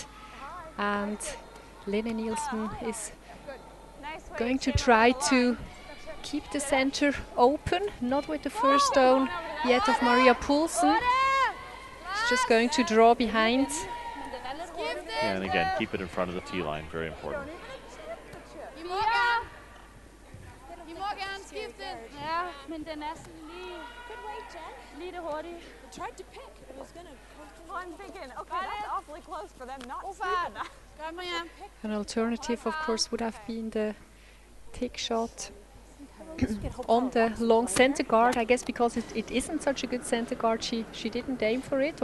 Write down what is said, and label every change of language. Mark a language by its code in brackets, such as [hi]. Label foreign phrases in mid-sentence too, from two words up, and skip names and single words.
[en] And Lene Nielsen is going to try to keep the center open, not with the first stone yet of Maria Poulsen. She's just going to draw behind. Yeah, and again, keep it in front of the tee line, very important. [da] Ja, men den sådan lige det hurtige. [en] I tried to pick. It was gonna come through. I'm thinking, okay, that's awfully close for them not steep enough. [da] Kom Maria. [en] An alternative, of course, would have been the tick shot on the long center guard. I guess because it isn't such a good center guard, she didn't aim for it.